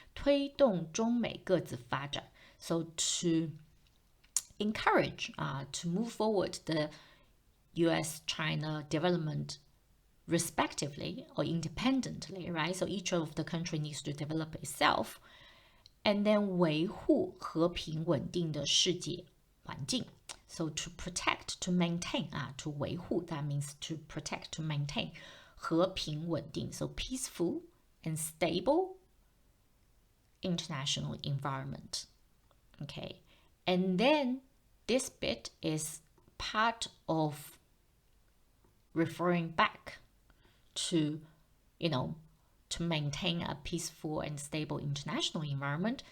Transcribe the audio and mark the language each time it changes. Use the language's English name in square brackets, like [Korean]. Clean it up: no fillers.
[Chinese] 推动中美各自发展. [English] So to encourage, to move forward the US-China development respectively or independently, right? So each of the country needs to develop itself. And then [Chinese] 维护和平稳定的世界环境. [English] So to protect, to maintain, to 维护, that means to protect, to maintain. 和平稳定, so peaceful and stable international environment. Okay, and then this bit is part of referring back to, to maintain a peaceful and stable international environment.